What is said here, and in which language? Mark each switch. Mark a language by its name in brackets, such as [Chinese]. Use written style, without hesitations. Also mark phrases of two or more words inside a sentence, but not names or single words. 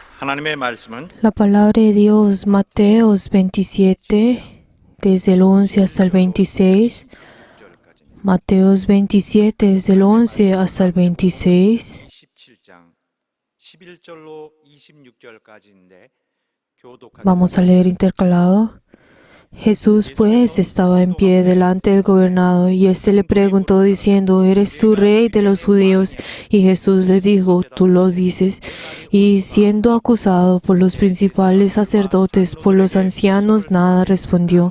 [Korean] 하나님의 말씀은 [Spanish] La palabra de Dios, Mateos 27, desde el 11 hasta el 26. Mateos 27, desde el 11 hasta el 26. [Korean] 27장 11절로 26절까지인데 [Spanish] Vamos a leer intercalado. Jesús pues estaba en pie delante del gobernador y éste le preguntó diciendo: ¿Eres tú rey de los judíos? Y Jesús le dijo: Tú lo dices. Y siendo acusado por los principales sacerdotes, por los ancianos, nada respondió.